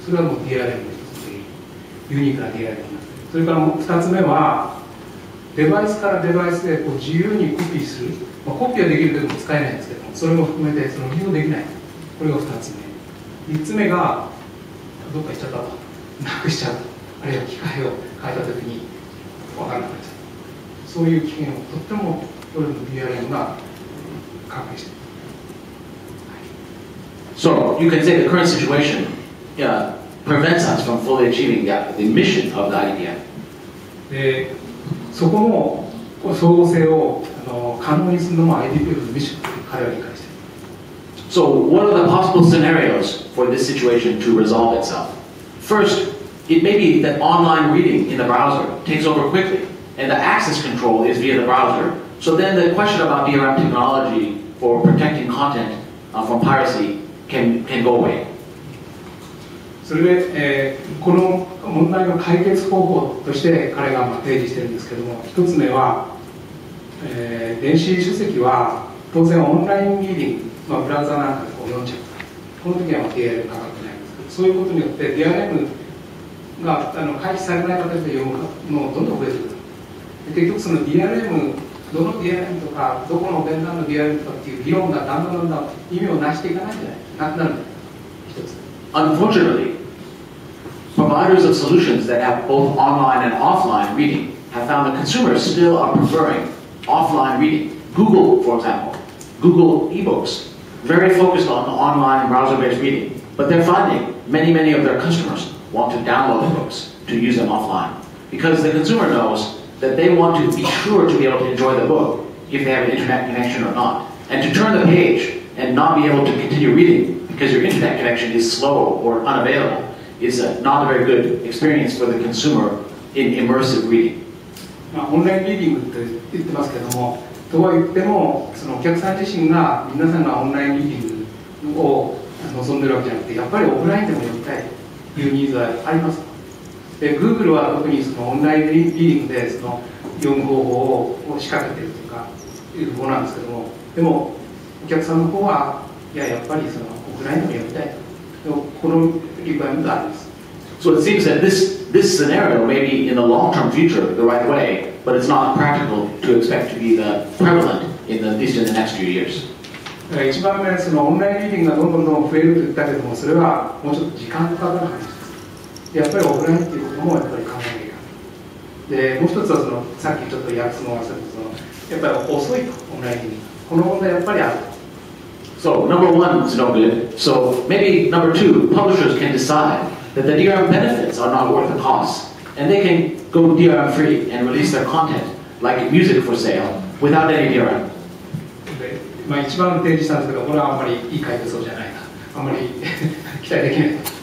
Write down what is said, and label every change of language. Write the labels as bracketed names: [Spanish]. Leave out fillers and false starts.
[Japanese] それはもう DRM の一つでユニークな DRM になっている。それから2つ目はデバイスからデバイスでこう自由にコピーする、コピーはできるけども使えないんですけども、それも含めてその利用できない、これが2つ目。 3つ目がどっか行っちゃったと、なくしちゃうと、あるいは機械を変えたときに分からなくなっちゃう、そういう危険をとってもこれの DRM が関係している。 [English] So you can say the current situation prevents us from fully achieving the mission of the IDPF. [Japanese] でそこも総合性を可能にするのも IDPF のミッションと彼は理解している。 [English] So, what are the possible scenarios for this situation to resolve itself? First, it may be that online reading in the browser takes over quickly, and the access control is via the browser. So then the question about DRM technology for protecting content from piracy can go away. [Japanese] それで、この問題の解決方法として彼が提示しているんですけれども、一つ目は、電子書籍は当然オンラインリーディング、ブラウザなんかで読んじゃう。この時はDRM かかってないんですけど、そういうことによって DRM が回避されない形で読むのがどんどん増えてくる。結局その DRM、どの DRM とかどこのベンダーの DRM とかっていう議論がだんだん意味をなしていかないんじゃないなくなるんだよ。一つ。 [English] Unfortunately, providers of solutions that have both online and offline reading have found that consumers still are preferring offline reading. Google, for example, Google eBooks, very focused on online browser-based reading, but they're finding many of their customers want to download the books to use them offline because the consumer knows that they want to be sure to be able to enjoy the book if they have an internet connection or not, and to turn the page and not be able to continue reading because your internet connection is slow or unavailable is not a very good experience for the consumer in immersive reading. [Japanese] オンラインリーディングって言ってますけども、とは言ってもそのお客さん自身が皆さんがオンラインリーディングを望んでるわけじゃなくて、やっぱりオフラインでも読みたいというニーズはあります。で、Google は特にそのオンラインリーディングでその読む方法を仕掛けているとかいうものなんですけども、でもお客さんの方はやっぱりそのオフラインでも読みたいと、このリクワイアメントがあります。 [English] So it seems that this scenario may be in the long-term future the right way, but it's not practical to expect to be prevalent at least in the next few years. [Japanese] 一番目、そのオンラインリーディングがどんどん増えると言ったけども、それはもうちょっと時間かかる話です。やっぱりオフラインっていうこともやっぱり考えなきゃいけない。で、もう一つはそのさっきちょっと訳すのを忘れたやっぱり遅いとオンラインリーディング。この問題やっぱりある。 [English] So number one is no good. So maybe number two, publishers can decide that the DRM benefits are not worth the cost, and they can go DRM free and release their content, like music for sale, without any DRM. [Japanese] 一番提示したんですけど、これはあんまりいい回答そうじゃないな、あんまり期待できないと。